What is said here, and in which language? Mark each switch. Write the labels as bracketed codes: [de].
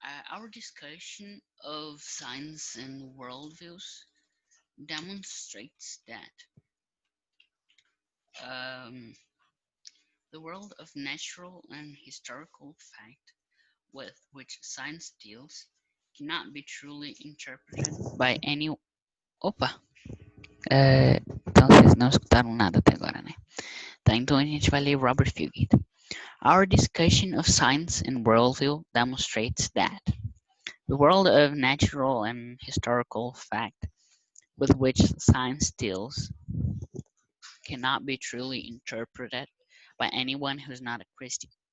[en] Our discussion of science and worldviews demonstrates that um, the world of natural and historical fact with which science deals cannot be truly interpreted by any. [pt] Opa! Então vocês não escutaram nada até agora, né? Tá, então a gente vai ler Robert Fugit. [en] Our discussion of science and worldview demonstrates that the world of natural and historical fact with which science deals cannot be truly interpreted by anyone who is not a Christian.